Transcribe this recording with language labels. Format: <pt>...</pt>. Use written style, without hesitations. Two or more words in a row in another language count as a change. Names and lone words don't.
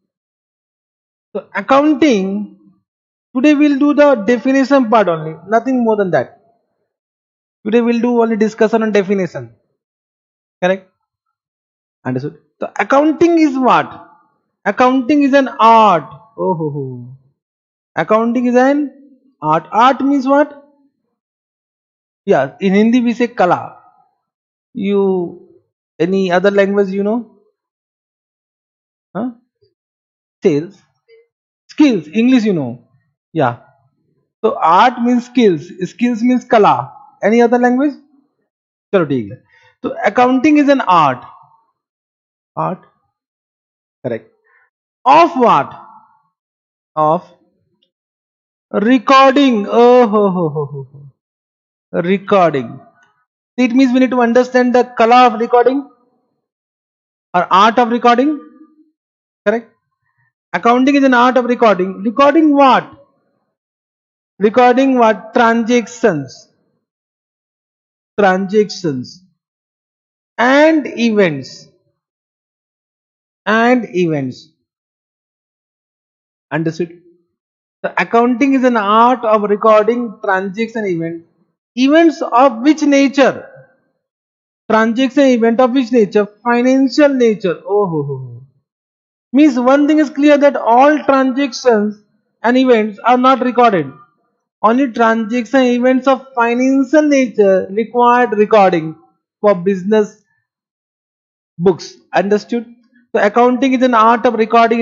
<en>So accounting, today we'll do the definition part only, nothing more than that. Today we'll do only discussion on definition. Correct? Understood? So accounting is what? Accounting is an art. Oh, ho, ho. Accounting is an art. Art means what? Yeah, in Hindi we say kala. You, any other language you know? Huh? Sales. Skills. English you know. Yeah. So art means skills. Skills means kala. Any other language?</en> <hi>चलो ठीक है.</hi> <en>So accounting is an art. Art. Correct. Of what? Of recording. Oh, ho, ho, ho, ho, ho. Recording. It means we need to understand the kala of recording or art of recording. Correct. Accounting is an art of recording. Recording what? Recording what? Transactions and events. Understood? The accounting is an art of recording transaction events. Events of which nature? Transaction event of which nature? Financial nature. Oh, ho, ho, ho. Means one thing is clear that all transactions and events are not recorded. Only transaction events of financial nature required recording for business books. Understood? So accounting is an art of recording.</en>